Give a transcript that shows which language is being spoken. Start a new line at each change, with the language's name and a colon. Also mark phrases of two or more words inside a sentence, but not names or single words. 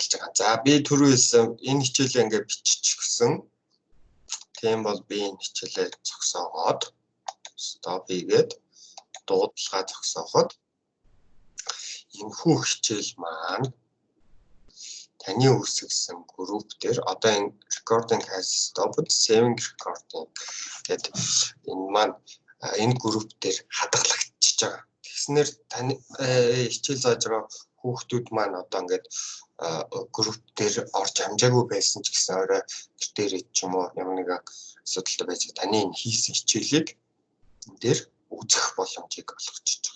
Mongolian: За би түрүүс энэ хичээлээ ингээд бичих гэсэн Тийм бол би энэ хичээлээ зогсоогоод stop хийгээд дуудлагаа зогсооход энэхүү хичээл маань таны үүсгэсэн групп дээр одоо энэ
English: recording has stopped saving recording
Mongolian: гэдэг энэ маань энэ групп дээр хадгалагдчихж байгаа. Тэгснээр таны хичээл зааж байгаа хүүхдүүд маань одоо ингээд групп дээр орж амжаагүй байсан ч гэсэн орой гэр дээр ч юм уу ямар нэгэн асуудалтай байж таны энэ хийсэн хичээлийг энэ дээр үзэх боломжийг олгочихж байгаа.